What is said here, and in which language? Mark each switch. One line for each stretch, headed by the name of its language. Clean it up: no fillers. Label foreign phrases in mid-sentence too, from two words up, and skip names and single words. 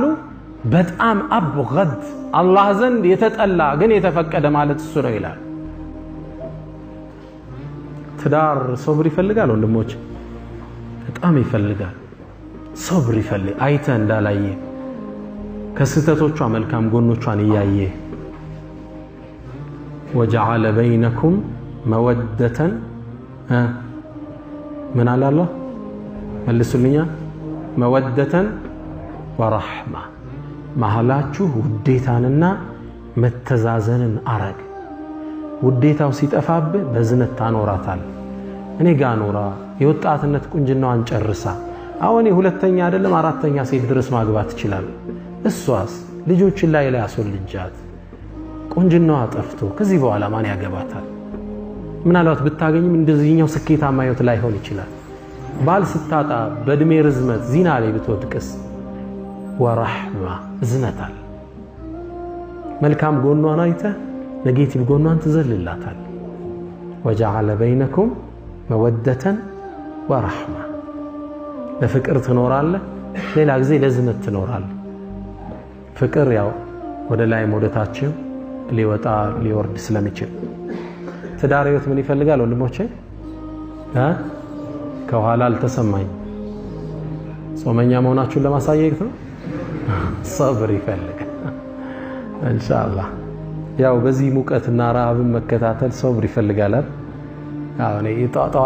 Amharic: በጣም አብገድ አላህ ዘንድ የተጠላ ግን የተፈቀደ ማለት እሱ ነው ይላል። ትዳር ሶብር ይፈልጋል ወንድሞች በጣም ይፈልጋል። ሶብር ይፈልግ አይተ እንዳላየ ከስተቶቿ መልካም ጎኖቿን እያየ
Arabic: وجعل بينكم مودة من على الله መልሱልኛ مودة ورحمة መሐላችሁ
Amharic: ውዴታንና መተዛዘንን አረግ። ውዴታው ሲጠፋብህ በዝነት ታኖራታል። እኔ ጋር ኖራ የወጣትነት ቁንጅናዋን ጨርሳ አሁን ሁለተኛ አይደለም አራተኛ ሴት ድረስ ማግባት ይችላል። እሷስ ልጆችን ላይ አስወልጃት ቁንጅናዋ ጠፍቶ ከዚህ በኋላ ማን ያገባታል? ምናልባት ብታገኝም እንደዚህኛው ስኬታማ ህይወት ላይ ሆን ይችላል። ባል ስታጣ በእድሜ ርዝመት ዚና ላይ ብትወድቅስ ወራህማ እዝነታል። መልካም ጎኗን አይተ ነጌቲቭ ጎኗን ትዘልላታል።
Arabic: وجعل بينكم مودة ورحمة
Amharic: ለፍቅር ትኖራለህ ሌላ ጊዜ ለዝነት ትኖራለህ። ፍቅር ያው ወደ ላይ ወደታችን ሊወጣ ሊወርድ ስለሚችል ትዳር ህይወት ምን ይፈልጋል ወንድሞቼ? ከኋላ አልተሰማኝ ጾመኛ መሆናችሁን ለማሳየት ነው። ሰብር ይፈልጋል ኢንሻአላህ። ያው በዚህ ሙቀትና ረሃብን መከታተል ሰብር ይፈልጋል። አሁን የጧት